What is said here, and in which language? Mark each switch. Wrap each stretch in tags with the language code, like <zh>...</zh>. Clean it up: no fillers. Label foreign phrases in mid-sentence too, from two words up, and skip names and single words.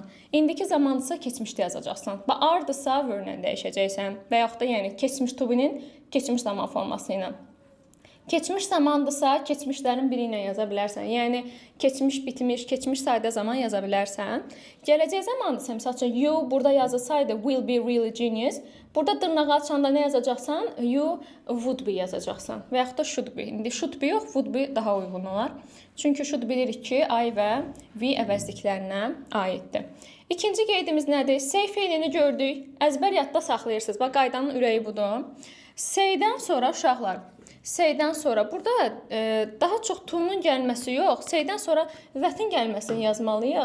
<az>İndiki zamandırsa keçmişdə yazacaqsan. Və ardırsa verlə dəyişəcəksən və yaxud da yəni keçmiş</az> <en>to be-</en> <az>nin keçmiş zaman forması ilə. Keçmiş zamandırsa, keçmişlərin biri ilə yaza bilərsən. Yəni, keçmiş bitmiş, keçmiş sadə zaman yaza bilərsən. Gələcək zamandırsa, misal üçün, you burada yazılsaydı,</az> <en>will be really genius.</en> <az>Burada dırnağı açanda nə yazacaqsan?</az> <en>You would be</en> <az>yazacaqsan. Və yaxud da</az> <en>should be.</en> <az>İndi</az> <en>should be</en> <az>yox,</az> <en>would be</en> <az>daha uyğun olar. Çünki should bilirik ki, I və we əvəzliklərinə aiddir. İkinci qeydimiz nədir? Say feilini gördük. Əzbər yadda saxlayırsınız. Bax, qaydanın ürəyi budur. Say'dən sonra uşaqlar. Say'dən sonra burada daha çox to'nun gəlməsi yox, say'dən sonra vətin gəlməsini yazmalıyıq.</az>